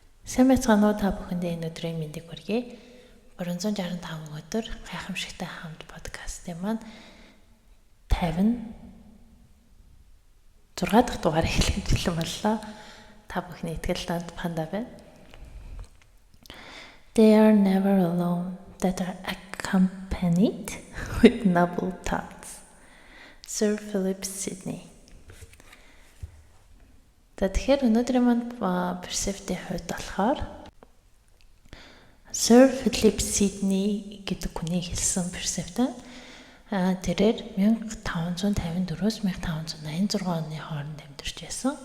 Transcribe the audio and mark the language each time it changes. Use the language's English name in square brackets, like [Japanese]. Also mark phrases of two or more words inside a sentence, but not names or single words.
[Mongolian] Сайн байцгаана уу та бүхэндээ энэ өдрийн мэндийг хүргэе. 365 өдөр гайхамшигтай хамт подкастын маань 56 дахь дугаар эхлэх бэлэн боллоо. Та бүхний итгэл данд панда байна. [English] They are never alone that are accompanied with noble thoughts. Sir Philip Sidney. [Mongolian] Тэгэхээр өнөөдрийн манд персептийн хувьд болохоор Sir Philip Sidney гэдэг хүний хэлсэн персепт тэрээр 1554-өөс 1586 оны хооронд амьдарч байсан.